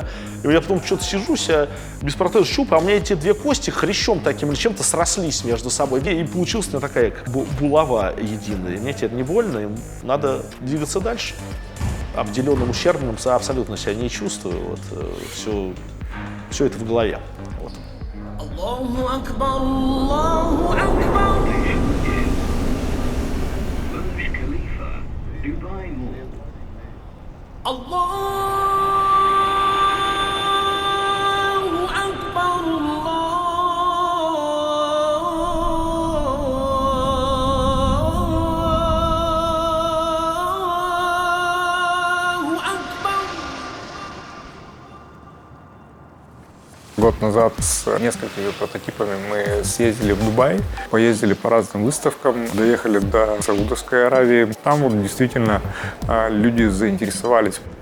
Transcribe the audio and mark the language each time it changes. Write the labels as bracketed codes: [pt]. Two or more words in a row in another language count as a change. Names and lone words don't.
[ru] И я потом что-то сижусь, без протеза щупаю, а у меня эти 2 кости хрящом таким или чем-то срослись между собой. И получилась у меня такая как бы булава единая. И мне теперь не больно, и надо двигаться дальше. Обделенным, ущербным абсолютно себя не чувствую. Все это в голове. [ar] الله أكبر، الله أكبر. Burj Khalifa, Dubai Mall. الله أكبر، الله أكبر. [ru] Год назад с несколькими прототипами мы съездили в Дубай, поездили по разным выставкам, доехали до Саудовской Аравии. Там действительно люди заинтересовались.